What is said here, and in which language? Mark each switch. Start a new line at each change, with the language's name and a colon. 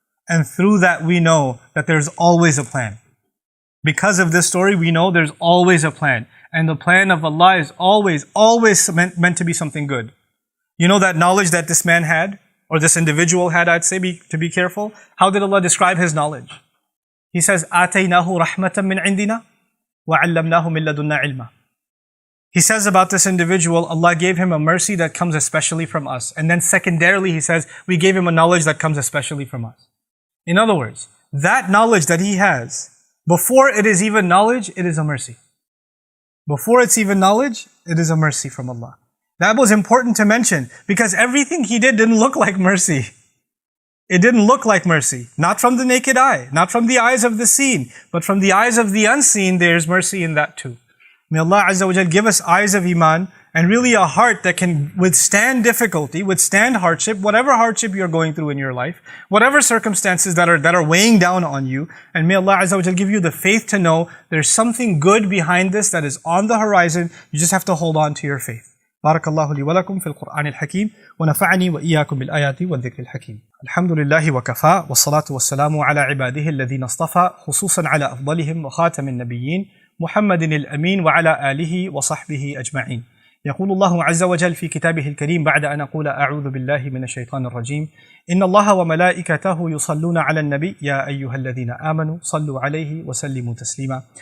English: And through that we know that there's always a plan. Because of this story, we know there's always a plan. And the plan of Allah is always meant to be something good. That knowledge that this man had, or this individual had, I'd say, to be careful. How did Allah describe his knowledge? He says,
Arabic: آتَيْنَاهُ رَحْمَةً مِّنْ عِنْدِنَا وَعَلَّمْنَاهُ مِن لَدُنَّا عِلْمًا.
English: He says about this individual, Allah gave him a mercy that comes especially from us. And then secondarily, he says, we gave him a knowledge that comes especially from us. In other words, that knowledge that he has, before it is even knowledge, it is a mercy. Before it's even knowledge, it is a mercy from Allah. That was important to mention because everything he did didn't look like mercy. It didn't look like mercy. Not from the naked eye, not from the eyes of the seen, but from the eyes of the unseen, there's mercy in that too. May Allah Azza wa Jal give us eyes of Iman and really a heart that can withstand difficulty, withstand hardship, whatever hardship you're going through in your life, whatever circumstances that are weighing down on you. And may Allah Azza wa Jal give you the faith to know there's something good behind this that is on the horizon. You just have to hold on to your faith.
Arabic: بارك الله لي ولكم في القرآن الحكيم ونفعني وإياكم بالآيات والذكر الحكيم. الحمد لله وكفى والصلاة والسلام على عباده الذين اصطفى خصوصا على أفضلهم وخاتم النبيين محمد الأمين وعلى آله وصحبه أجمعين. يقول الله عز وجل في كتابه الكريم بعد أن أقول أعوذ بالله من الشيطان الرجيم إن الله وملائكته يصلون على النبي يا أيها الذين آمنوا صلوا عليه وسلموا تسليما.